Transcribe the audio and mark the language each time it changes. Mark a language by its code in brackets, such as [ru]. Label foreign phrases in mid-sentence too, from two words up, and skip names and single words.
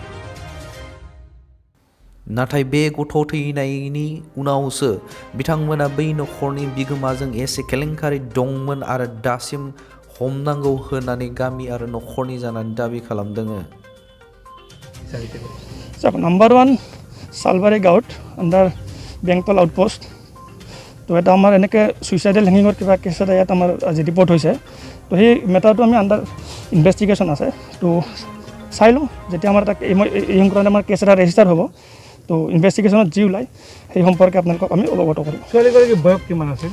[brx] नाथाय बे गथ' थैनायनि उनावसो बिथांमोना बै नखरनि बिगोमाजों एसे केलेंकारि दंमोन आरो दासिम हमनांगौ होननानै गामि आरो नखरनि जानानै दाबि खालामदों। [as] নম্বৰ 1 চালবাৰী গাঁৱত আণ্ডাৰ বেণ্টল আউটপোষ্ট। तो এটা আমাৰ এনেকৈ [en] suicidal hanging [as] কিবা কেছ এটা ইয়াত আমাৰ আজি ৰিপৰ্ট হৈছে। তো সেই মেটাৰটো আমি [en] under investigation [as] আছে। তো চাই লওঁ, যেতিয়া আমাৰ এটা এই সংক্ৰান্তে আমাৰ কেছ এটা ৰেজিষ্টাৰ হ'ব, তো ইনভেষ্টিগেশ্যনত যি ওলায় সেই সম্পৰ্কে আপোনালোকক আমি অৱগত কৰিম। ছোৱালীগৰাকীৰ বয়স কিমান আছিল?